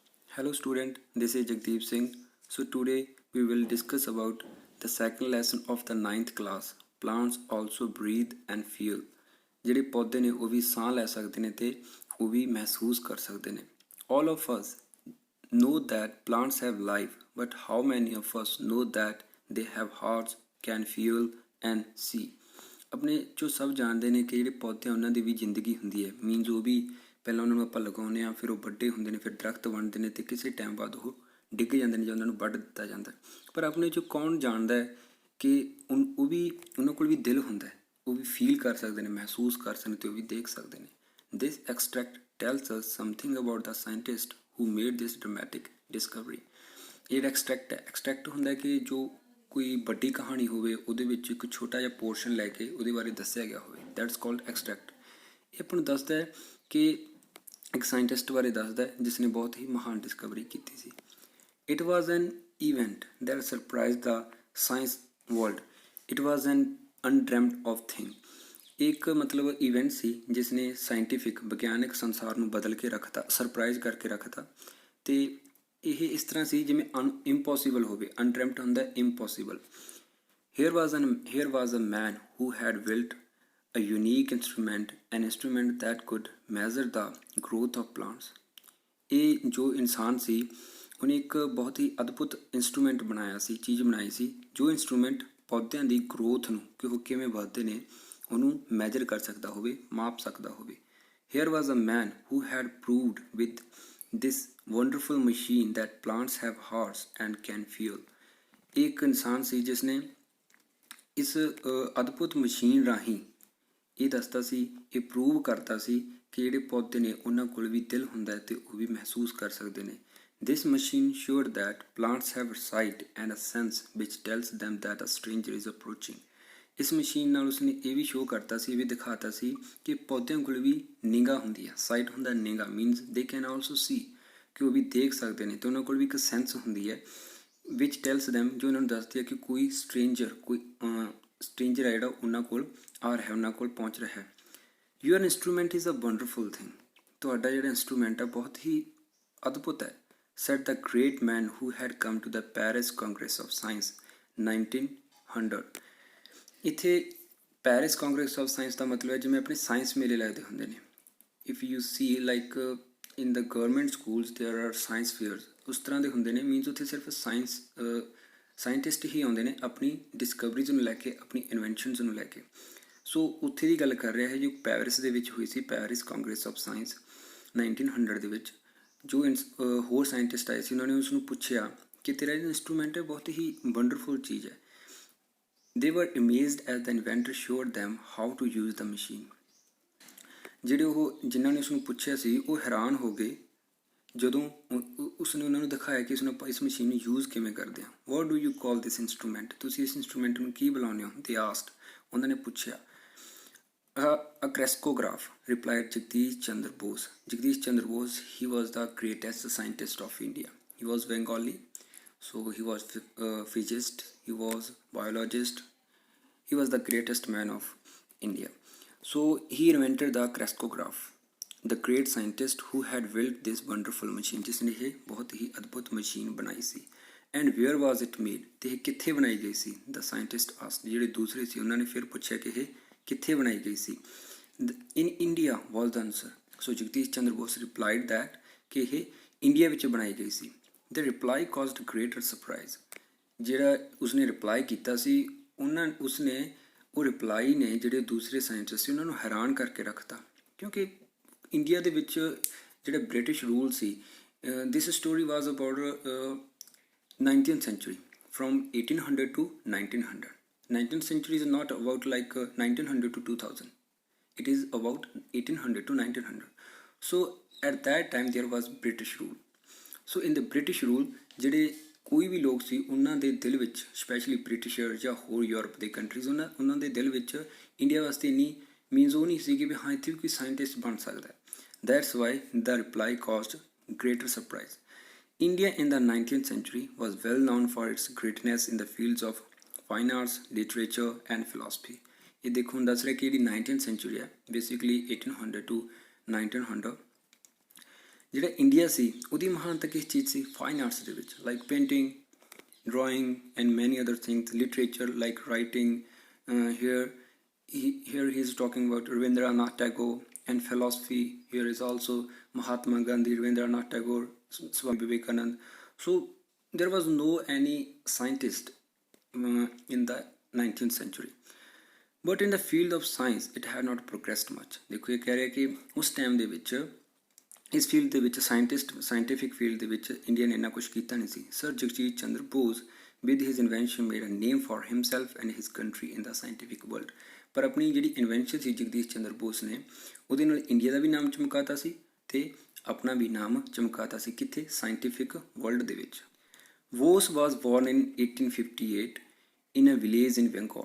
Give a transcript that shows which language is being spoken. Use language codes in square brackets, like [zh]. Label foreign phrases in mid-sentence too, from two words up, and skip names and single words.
[en] Hello student, this is Jagdeep Singh. So today we will discuss about the second lesson of the ninth class. Plants also breathe and feel. [pa] ਜਿਹੜੇ ਪੌਦੇ ਨੇ ਉਹ ਵੀ ਸਾਹ ਲੈ ਸਕਦੇ ਨੇ ਤੇ ਉਹ ਵੀ ਮਹਿਸੂਸ ਕਰ ਸਕਦੇ ਨੇ. [en] All of us know that plants have life, but how many of us know that they have hearts, can feel and see? [pa] ਆਪਣੇ ਚੋਂ ਸਭ ਜਾਣਦੇ ਨੇ ਕਿ ਜਿਹੜੇ ਪੌਦੇ ਉਹਨਾਂ ਦੀ ਵੀ ਜ਼ਿੰਦਗੀ ਹੁੰਦੀ ਹੈ. ਮੀਨਸ ਉਹ ਵੀ ਪਹਿਲਾਂ ਉਹਨਾਂ ਨੂੰ ਆਪਾਂ ਲਗਾਉਂਦੇ ਹਾਂ, ਫਿਰ ਉਹ ਵੱਡੇ ਹੁੰਦੇ ਨੇ, ਫਿਰ ਦਰਖਤ ਬਣਦੇ ਨੇ ਤੇ ਕਿਸੇ ਟਾਈਮ ਬਾਅਦ ਉਹ ਡਿੱਗ ਜਾਂਦੇ ਨੇ ਜਾਂ ਉਹਨਾਂ ਨੂੰ ਵੱਢ ਦਿੱਤਾ ਜਾਂਦਾ. ਪਰ ਆਪਣੇ 'ਚੋਂ ਕੌਣ ਜਾਣਦਾ ਹੈ ਕਿ ਉਹ ਵੀ ਉਹਨਾਂ ਕੋਲ ਵੀ ਦਿਲ ਹੁੰਦਾ ਹੈ, ਉਹ ਵੀ ਫੀਲ ਕਰ ਸਕਦੇ ਨੇ, ਮਹਿਸੂਸ ਕਰ ਸਕਦੇ ਤੇ ਉਹ ਵੀ ਦੇਖ ਸਕਦੇ ਨੇ. [en] This extract tells us something about the scientist who made this dramatic discovery. [pa] ਇਹ ਜਿਹੜਾ ਐਕਸਟਰੈਕਟ ਹੁੰਦਾ ਕਿ ਜੋ ਕੋਈ ਵੱਡੀ ਕਹਾਣੀ ਹੋਵੇ ਉਹਦੇ ਵਿੱਚ ਇੱਕ ਛੋਟਾ ਜਿਹਾ ਪੋਰਸ਼ਨ ਲੈ ਕੇ ਉਹਦੇ ਬਾਰੇ ਦੱਸਿਆ ਗਿਆ ਹੋਵੇ. [en] That's called extract. [pa] ਇਹ ਆਪਾਂ ਨੂੰ ਦੱਸਦਾ ਹੈ ਕਿ ਇੱਕ ਸਾਇੰਟਿਸਟ ਬਾਰੇ ਦੱਸਦਾ ਹੈ ਜਿਸ ਨੇ ਬਹੁਤ ਹੀ ਮਹਾਨ ਡਿਸਕਵਰੀ ਕੀਤੀ ਸੀ. [en] It was an event that surprised the science world. It was an undreamed of thing. [pa] ਇੱਕ ਮਤਲਬ ਇਵੈਂਟ ਸੀ ਜਿਸ ਨੇ ਸਾਇੰਟੀਫਿਕ ਵਿਗਿਆਨਕ ਸੰਸਾਰ ਨੂੰ ਬਦਲ ਕੇ ਰੱਖਤਾ, ਸਰਪ੍ਰਾਈਜ਼ ਕਰਕੇ ਰੱਖਤਾ. ਤੇ ਇਹ ਇਸ ਤਰ੍ਹਾਂ ਸੀ ਜਿਵੇਂ ਇੰਪੋਸੀਬਲ ਹੋਵੇ. ਅਨਡ੍ਰੀਮਡ ਹੁੰਦਾ ਇੰਪੋਸੀਬਲ. [en] Here was a man who had built a unique instrument, an instrument that could measure the growth of plants. [pa] ਇਹ ਜੋ ਇਨਸਾਨ ਸੀ ਉਹਨੇ ਇੱਕ ਬਹੁਤ ਹੀ ਅਦਭੁਤ ਇੰਸਟਰੂਮੈਂਟ ਬਣਾਇਆ ਸੀ, ਚੀਜ਼ ਬਣਾਈ ਸੀ ਜੋ ਇੰਸਟਰੂਮੈਂਟ ਪੌਦਿਆਂ ਦੀ ਗਰੋਥ ਨੂੰ, ਕਿ ਉਹ ਕਿਵੇਂ ਵੱਧਦੇ ਨੇ, ਉਹਨੂੰ ਮੈਜਰ ਕਰ ਸਕਦਾ ਹੋਵੇ, ਮਾਪ ਸਕਦਾ ਹੋਵੇ. [en] Here was a man who had proved with this wonderful machine that plants have hearts and can feel. [pa] ਇੱਕ ਇਨਸਾਨ ਸੀ ਜਿਸ ਨੇ ਇਸ ਅਦਭੁਤ ਮਸ਼ੀਨ ਰਾਹੀਂ ਇਹ ਦੱਸਦਾ ਸੀ, ਇਹ ਪ੍ਰੂਵ ਕਰਦਾ ਸੀ ਕਿ ਜਿਹੜੇ ਪੌਦੇ ਨੇ ਉਹਨਾਂ ਕੋਲ ਵੀ ਦਿਲ ਹੁੰਦਾ ਹੈ ਤੇ ਉਹ ਵੀ ਮਹਿਸੂਸ ਕਰ ਸਕਦੇ ਨੇ. [en] This machine showed that plants have sight and a sense which tells them that a stranger is approaching. [pa] ਇਸ ਮਸ਼ੀਨ ਨਾਲ ਉਸਨੇ ਇਹ ਵੀ ਸ਼ੋਅ ਕਰਤਾ ਸੀ, ਇਹ ਵੀ ਦਿਖਾਤਾ ਸੀ ਕਿ ਪੌਦਿਆਂ ਕੋਲ ਵੀ ਨਿਗਾਹ ਹੁੰਦੀ ਹੈ. ਸਾਈਟ ਹੁੰਦਾ ਨਿਗਾਹ, [en] means they can also see, [pa] ਕਿ ਉਹ ਵੀ ਦੇਖ ਸਕਦੇ ਨੇ ਤੇ ਉਹਨਾਂ ਕੋਲ ਵੀ ਇੱਕ ਸੈਂਸ ਹੁੰਦੀ ਹੈ [en] which tells them, [pa] ਜੋ ਉਹਨਾਂ ਨੂੰ ਦੱਸਦੀ ਹੈ ਕਿ ਕੋਈ ਸਟ੍ਰੇਂਜਰ ਹੈ ਜਿਹੜਾ ਉਹਨਾਂ ਕੋਲ ਆ ਰਿਹਾ, ਉਹਨਾਂ ਕੋਲ ਪਹੁੰਚ ਰਿਹਾ ਹੈ. [en] Your instrument is a wonderful thing. [pa] ਤੁਹਾਡਾ ਜਿਹੜਾ ਇੰਸਟਰੂਮੈਂਟ ਹੈ ਬਹੁਤ ਹੀ ਅਦਭੁਤ ਹੈ. [en] said the great man who had come to the Paris Congress of Science 1900. [pa] ਇੱਥੇ ਪੈਰਿਸ ਕਾਂਗਰਸ ਆਫ ਸਾਇੰਸ ਦਾ ਮਤਲਬ ਹੈ ਜਿਵੇਂ ਆਪਣੇ ਸਾਇੰਸ ਮੇਲੇ ਲੱਗਦੇ ਹੁੰਦੇ ਨੇ. [en] If you see like in the government schools there are science fairs, [pa] ਉਸ ਤਰ੍ਹਾਂ ਦੇ ਹੁੰਦੇ ਨੇ. ਮੀਨਸ ਉੱਥੇ ਸਿਰਫ ਸਾਇੰਟਿਸਟ ਹੀ ਆਉਂਦੇ ਨੇ ਆਪਣੀ ਡਿਸਕਵਰੀਜ਼ ਨੂੰ ਲੈ ਕੇ, ਆਪਣੀ ਇਨਵੈਂਸ਼ਨਸ ਨੂੰ ਲੈ ਕੇ. ਸੋ ਉੱਥੇ ਦੀ ਗੱਲ ਕਰ ਰਿਹਾ ਹੈ ਜੋ ਪੈਰਿਸ ਦੇ ਵਿੱਚ ਹੋਈ ਸੀ, ਪੈਰਿਸ ਕਾਂਗਰਸ ਆਫ ਸਾਇੰਸ 1900 ਦੇ ਵਿੱਚ. ਜੋ ਹੋਰ ਸਾਇੰਟਿਸਟ ਆਏ ਸੀ ਉਹਨਾਂ ਨੇ ਉਸ ਨੂੰ ਪੁੱਛਿਆ ਕਿ ਤੇਰਾ ਜਿਹੜਾ ਇੰਸਟਰੂਮੈਂਟ ਹੈ ਬਹੁਤ ਹੀ ਵੰਡਰਫੁਲ ਚੀਜ਼ ਹੈ. [en] They were amazed as the inventor showed them how to use the machine. [pa] ਜਿਹੜੇ ਉਹ ਜਿਨ੍ਹਾਂ ਨੇ ਉਸਨੂੰ ਪੁੱਛਿਆ ਸੀ ਉਹ ਹੈਰਾਨ ਹੋ ਗਏ ਜਦੋਂ ਉਸਨੇ ਉਹਨਾਂ ਨੂੰ ਦਿਖਾਇਆ ਕਿ ਉਸਨੂੰ ਆਪਾਂ ਇਸ ਮਸ਼ੀਨ ਨੂੰ ਯੂਜ਼ ਕਿਵੇਂ ਕਰਦੇ ਹਾਂ. [en] What do you call this instrument? [pa] ਤੁਸੀਂ ਇਸ ਇੰਸਟਰੂਮੈਂਟ ਨੂੰ ਕੀ ਬੁਲਾਉਂਦੇ ਹੋ? [en] They asked. [pa] ਉਹਨਾਂ ਨੇ ਪੁੱਛਿਆ. [en] A crestograph, replied Jagdish Chandra Bose. Jagdish Chandra Bose, he was the greatest scientist of India. He was Bengali, so he was physicist, he was biologist, he was the greatest man of India. So he invented the crestograph, the great scientist who had built this wonderful machine, [pa] ਜਿਸਨੇ ਯੇ ਬਹੁਤ ਹੀ ਅਦਭੁਤ ਮਸ਼ੀਨ ਬਣਾਈ ਸੀ. [en] And where was it made? [pa] ਤੇ ਕਿੱਥੇ ਬਣਾਈ ਗਈ ਸੀ? [en] The scientist asked. [pa] ਜਿਹੜੇ ਦੂਸਰੇ ਸੀ ਉਹਨਾਂ ਨੇ ਫਿਰ ਪੁੱਛਿਆ ਕਿ ਇਹ ਕਿੱਥੇ ਬਣਾਈ ਗਈ ਸੀ. [en] In India was the answer. So Jagdish Chandra Bose replied that [pa] ਕਿ ਇਹ ਇੰਡੀਆ ਵਿੱਚ ਬਣਾਈ ਗਈ ਸੀ. [en] The reply caused greater surprise. [pa] ਜਿਹੜਾ ਉਸਨੇ ਰਿਪਲਾਈ ਕੀਤਾ ਸੀ ਉਸਨੇ ਉਹ ਰਿਪਲਾਈ ਨੇ ਜਿਹੜੇ ਦੂਸਰੇ ਸਾਇੰਟਿਸਟ ਸੀ ਉਹਨਾਂ ਨੂੰ ਹੈਰਾਨ ਕਰਕੇ ਰੱਖਤਾ, ਕਿਉਂਕਿ ਇੰਡੀਆ ਦੇ ਵਿੱਚ ਜਿਹੜਾ ਬ੍ਰਿਟਿਸ਼ ਰੂਲ ਸੀ. [en] This story was about 19th century, from 1800 to 1900. 19th century is not about like 1900 to 2000. It is about 1800 to 1900. So at that time there was British rule. So in the British rule [pa] ਜਿਹੜੇ ਕੋਈ ਵੀ ਲੋਕ ਸੀ ਉਹਨਾਂ ਦੇ ਦਿਲ ਵਿੱਚ, ਸਪੈਸ਼ਲੀ ਬ੍ਰਿਟਿਸ਼ਰ ਜਾਂ ਹੋਰ ਯੂਰਪ ਦੇ ਕੰਟਰੀਜ਼, ਉਹਨਾਂ ਦੇ ਦਿਲ ਵਿੱਚ ਇੰਡੀਆ ਵਾਸਤੇ ਇੰਨੀ ਮੀਨਸ ਉਹ ਨਹੀਂ ਸੀ ਕਿ ਵੀ ਹਾਂ ਇੱਥੇ ਵੀ ਕੋਈ ਸਾਇੰਟਿਸਟ ਬਣ ਸਕਦਾ. [en] That's why the reply caused greater surprise. India in the 19th century was well known for its greatness in the fields of fine arts, literature and philosophy. [pa] ਇਹ ਦੇਖੋ ਹੁਣ ਦੱਸ ਰਿਹਾ ਕਿ ਜਿਹੜੀ [en] 19th century [pa] ਹੈ, [en] basically 1800 to 1900, [pa] ਜਿਹੜਾ ਇੰਡੀਆ ਸੀ ਉਹਦੀ ਮਹਾਨਤਾ ਕਿਸ ਚੀਜ਼ ਸੀ? [en] fine arts [pa] ਦੇ ਵਿੱਚ, [en] like painting, drawing and many other things, literature like writing. Here he is talking about Rabindranath Tagore, and philosophy. Here is also Mahatma Gandhi, Rabindranath Tagore, Swami Vivekanand. So there was no any scientist in the 19th century. But in the field of science it had not progressed much. [pa] ਦੇਖੋ ਇਹ ਕਹਿ ਰਿਹਾ ਕਿ ਉਸ ਟਾਈਮ ਦੇ ਵਿੱਚ ਇਸ ਫੀਲਡ ਦੇ ਵਿੱਚ ਸਾਇੰਟੀਫਿਕ ਫੀਲਡ ਦੇ ਵਿੱਚ ਇੰਡੀਆ ਨੇ ਇੰਨਾ ਕੁਛ ਕੀਤਾ ਨਹੀਂ ਸੀ। [en] ਸਰ ਜਗਜੀਤ ਚੰਦਰ ਬੋਸ with his invention made a name for himself and his country in the scientific world. [pa] ਪਰ ਆਪਣੀ ਜਿਹੜੀ ਇਨਵੈਂਸ਼ਨ ਸੀ ਜਗਦੀਸ਼ ਚੰਦਰ ਬੋਸ ਨੇ ਉਹਦੇ ਨਾਲ ਇੰਡੀਆ ਦਾ ਵੀ ਨਾਮ ਚਮਕਾਤਾ ਸੀ ਤੇ ਆਪਣਾ ਵੀ ਨਾਮ ਚਮਕਾਤਾ ਸੀ। [en] ਕਿੱਥੇ? scientific world [pa] ਦੇ ਵਿੱਚ। [en] Bose was born in 1858 in a village in Bengal.